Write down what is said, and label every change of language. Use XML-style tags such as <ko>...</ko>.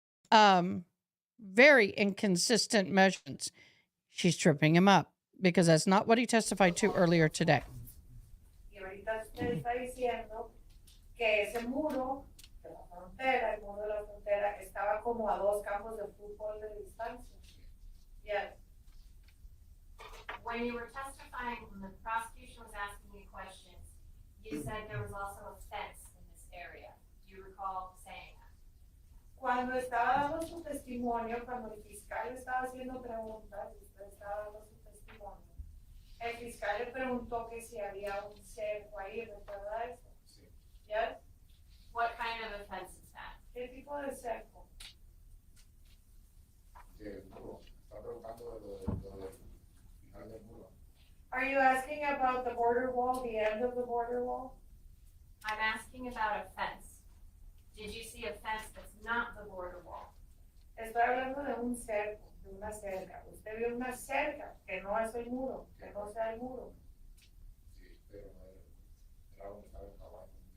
<en>very inconsistent measurements. She's tripping him up because that's not what he testified to earlier today.</en> <es>Y ahorita usted está diciendo que ese muro de la frontera, el muro de la frontera, estaba como a 2 campos de fútbol de distancia.</es> <en>Yes. When you were testifying, when the prosecution was asking you questions, you said there was also a fence in this area. Do you recall saying that?</en> <es>Cuando estaba dando su testimonio, cuando el fiscal le estaba haciendo preguntas, usted estaba dando su testimonio, el fiscal le preguntó que si había un cerco ahí, ¿recuerda eso? Sí.</es> <en>Yes. What kind of a fence is that?</en> <es>¿Qué tipo de cerco? El muro. Está preguntando de lo del final del muro.</es> <en>Are you asking about the border wall, the end of the border wall? I'm asking about a fence. Did you see a fence that's not the border wall?</en> <es>Estoy hablando de un cerco, de una cerca. Usted vio una cerca, que no es el muro, que no sea el muro. Sí, pero no era donde estaba el caballo.</es>